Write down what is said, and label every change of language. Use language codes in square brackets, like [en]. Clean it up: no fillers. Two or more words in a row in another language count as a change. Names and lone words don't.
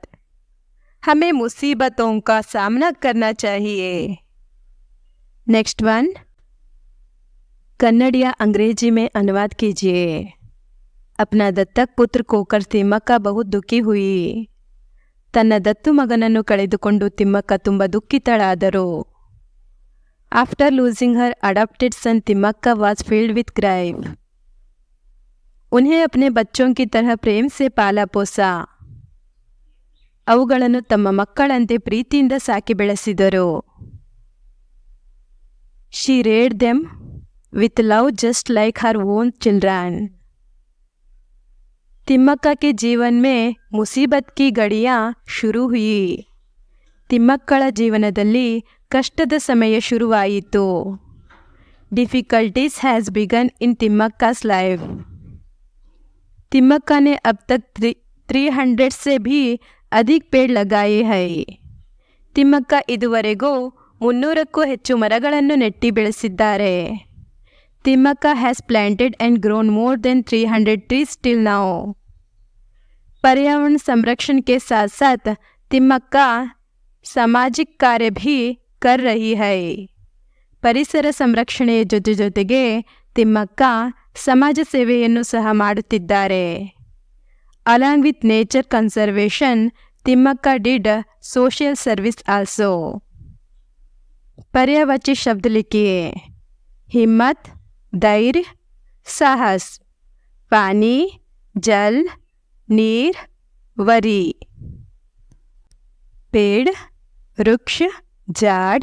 [hi] हमें मुसीबतों का सामना करना चाहिए। [en] next one, [hi] कन्नड़ या अंग्रेजी में अनुवाद कीजिए। अपना दत्तक पुत्र खोकर तिम्मक्का बहुत दुखी हुई। [kn] ತನ್ನ ದತ್ತು ಮಗನನ್ನು ಕಳೆದುಕೊಂಡು ತಿಮ್ಮಕ್ಕ ತುಂಬ ದುಃಖಿತಳಾದರು. [en] After losing her adopted son Timmakka was filled with grief. [hi] उन्हें अपने बच्चों की तरह प्रेम से पाला पोसा. [kn] ಅವುಗಳನ್ನು ತಮ್ಮ ಮಕ್ಕಳಂತೆ ಪ್ರೀತಿಯಿಂದ ಸಾಕಿ ಬೆಳೆಸಿದರು. [en] She reared them with love just like her own children. [hi] तिम्मक्का के जीवन में मुसीबत की घड़ियाँ शुरू हुई. [kn] ತಿಮ್ಮಕ್ಕಳ ಜೀವನದಲ್ಲಿ ಕಷ್ಟದ ಸಮಯ ಶುರುವಾಯಿತು. [en] Difficulties has begun in Timmakka's life. [hi] तिम्मक्का ने अब तक 300 से भी अधिक पेड़ लगाए हैं. [kn] ತಿಮ್ಮಕ್ಕ ಇದುವರೆಗೂ 300ಕ್ಕೂ ಹೆಚ್ಚು ಮರಗಳನ್ನು ನೆಟ್ಟಿ ಬೆಳೆಸಿದ್ದಾರೆ. [en] Timmakka has planted and grown more than 300 trees till now. [hi] पर्यावरण संरक्षण के साथ साथ तिम्मक्का सामाजिक कार्य भी कर रही है. [kn] ಪರಿಸರ ಸಂರಕ್ಷಣೆಯ ಜೊತೆಗೆ ತಿಮ್ಮಕ್ಕ ಸಮಾಜ ಸೇವೆಯನ್ನು ಸಹ ಮಾಡುತ್ತಿದ್ದಾರೆ. [en] Along with nature conservation, तिम्मक्का did social service also. [hi] पर्यायवाची शब्द लिखिए. हिम्मत, धैर्य, साहस. पानी, जल, नीर, वरी. पेड़, वृक्ष, झाड़.